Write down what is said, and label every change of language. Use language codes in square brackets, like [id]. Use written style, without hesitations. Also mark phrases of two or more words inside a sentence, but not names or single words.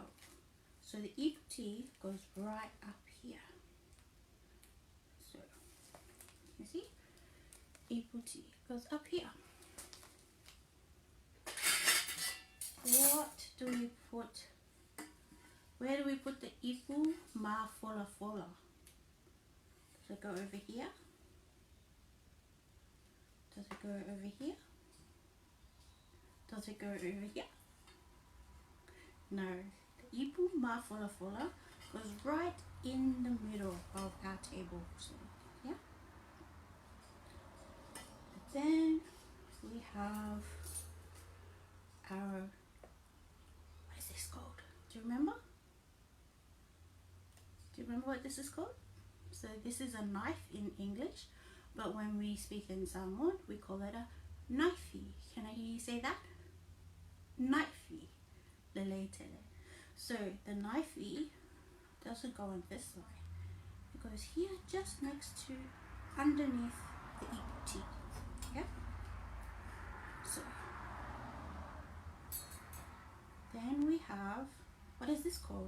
[en] So the [sm] ipu tea [en] goes right up here. So, you see? [sm] Ipu tea [en] goes up here. What do we put? Where do we put the [sm] ipu ma fola fola? [en] Does it go over here? Does it go over here? Does it go over here? No. The [sm] ipu ma fola fola [en] goes right in the middle of our table. So, yeah. And then we have our, what is this called? Do you remember? Do you remember what this is called? So this is a knife in English, but when we speak in Samoan, we call it a knifey. Can I hear you say that? Knifey. [sm] Lele tele. [en] So the knifey doesn't go on this side. It goes here, just next to, underneath the [sm] ipu tea. [en] Yeah? So then we have, what is this called?